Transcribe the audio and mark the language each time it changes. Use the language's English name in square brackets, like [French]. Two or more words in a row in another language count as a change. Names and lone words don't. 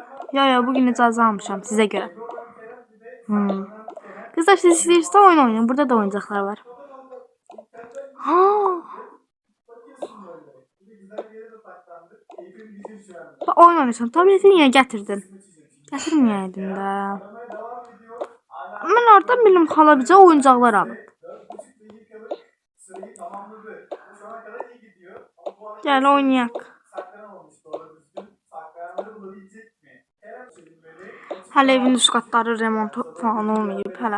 [Azerbaijani] Ya bugün icazə almışam [Turkish] size göre. [Azerbaijani] Kızlar siz istəyirsə oyun oynayın. Burada da oyuncaklar var. Ha. Oyun oynayırsan. [Turkish] Tableti niye getirdin? [Azerbaijani] Getirməyəydin də. Mən oradan bildim xala bizə oyuncaqlar alıb. Gel oynayaq. Hələ evin üst katları remont falan olmayıb hələ.